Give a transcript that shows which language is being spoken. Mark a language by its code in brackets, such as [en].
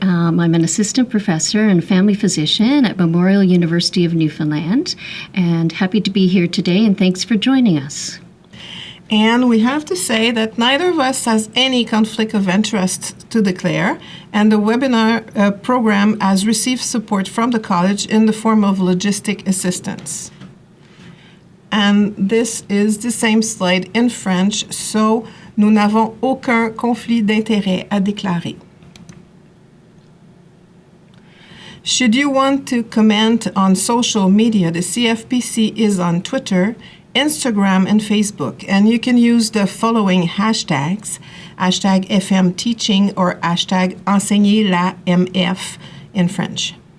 [en] I'm an assistant professor and family physician at Memorial University of Newfoundland, and happy to be here today, and thanks for joining us. And we have to say that neither of us has any conflict of interest to declare, and the webinar program has received support from the college in the form of logistic assistance. And this is the same slide in French, so [fr] nous n'avons aucun conflit d'intérêt à déclarer. [en] Should you want to comment on social media, the CFPC is on Twitter, Instagram, and Facebook, and you can use the following hashtags, hashtag FM Teaching or hashtag Enseigner la MF in French.